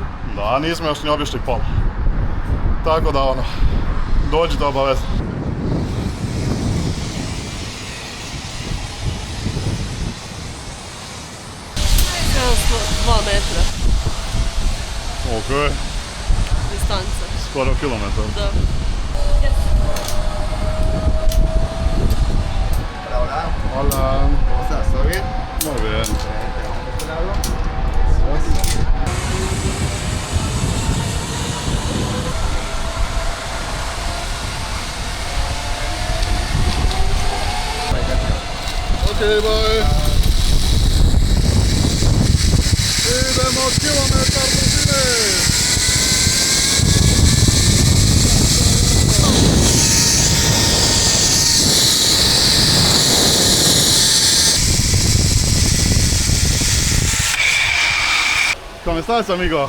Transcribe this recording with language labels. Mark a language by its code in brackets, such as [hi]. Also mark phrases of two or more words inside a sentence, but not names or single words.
[hr] Da, nismo još ni obišli pola. Tako da ono, dođite obavezno. Skoro 2 metra Ok, distanca. skoro kilometar. Da. [es] Hola, hola. Hola. ¿Cómo estás? ¿Todo bien? Muy bien. ¿De este lado? [en] Ok, bye. [hr] Idemo kilometar brzine. [it] Come stai, amigo?